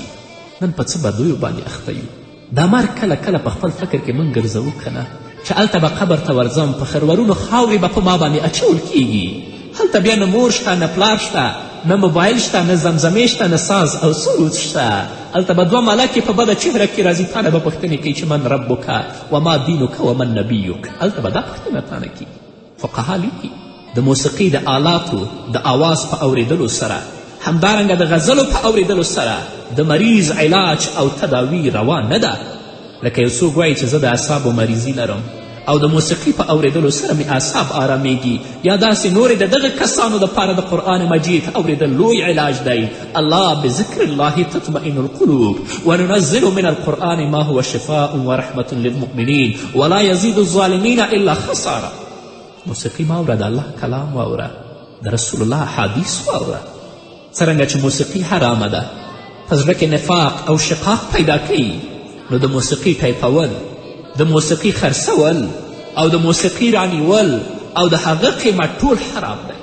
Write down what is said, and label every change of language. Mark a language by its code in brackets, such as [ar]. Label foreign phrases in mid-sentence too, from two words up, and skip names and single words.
[ps] نن په څه بدویو باندې اخته یو. دا مرګ کله کله په خپل فکر کې موږ ګرځوو که نه چې هلته به قبر ته ورځم، په خرورونو خاورې به په ما باندې اچول کیږي. هلته بیا نه مور شته، نه پلار شته، نه موبایل شته، نه زمزمې شته، نه ساز او سرود شته. هلته به دوه ملکې په بده چهره کې راځي، تا نه به پوښتنې کوي چې [ar] من ربک وما دینک ومن نبیک. [ps] هلته به دا پوښتنه تا نه کیږي. فقها لیکي د موسیقي د آلاتو د آواز په اورېدلو سره، همدارنګه د غزلو په اورېدلو سره د مریض علاج او تداوی روا نه ده. لکه یو څوک وایي چې زه د اعصابو مریضي لرم او د موسیقي په اورېدلو سره مې اعصاب آرامیږي، یا داسې نورې د دغه کسانو دپاره د قرآن مجید اورېدل لوی علاج دی. [ar] الله بذکر الله تطمئن القلوب وننزل من القرآن ما هو شفاء ورحمة للمؤمنین ولا یزید الظالمین الا خسارا. [ps] موسیقي مه اوره، د الله کلام واوره، د رسول الله حدیث واوره. څرنګه چې موسیقي حرامه ده، په زړه کې نفاق او شقاق پیدا کوي، نو د موسیقي ټایپول، د موسیقي خرڅول او د موسیقي رانیول او د هغه قیمت ټول حرام دی.